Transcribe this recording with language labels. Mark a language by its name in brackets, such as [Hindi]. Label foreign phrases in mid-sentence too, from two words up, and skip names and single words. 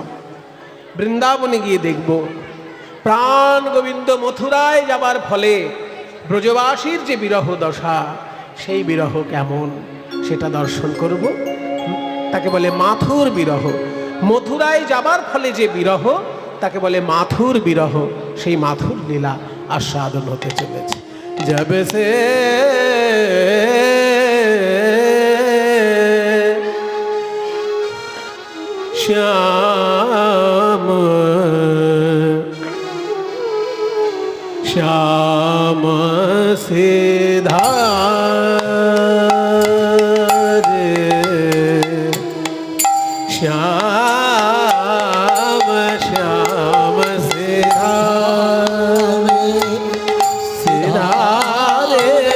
[Bangla] বৃন্দাবনে গিয়ে দেখব প্রাণ গোবিন্দ মথুরায় যাবার ফলে ব্রজবাসীর যে বিরহ দশা, সেই বিরহ কেমন সেটা দর্শন করব। তাকে বলে মাথুর বিরহ। মথুরায় যাবার ফলে যে বিরহ তাকে বলে মাথুর বিরহ। সেই মাথুর লীলা আস্বাদন হতে চলেছে। [Hindi] जब से श्याम श्याम सिधारे श्याम श्याम सिधारे सिधारे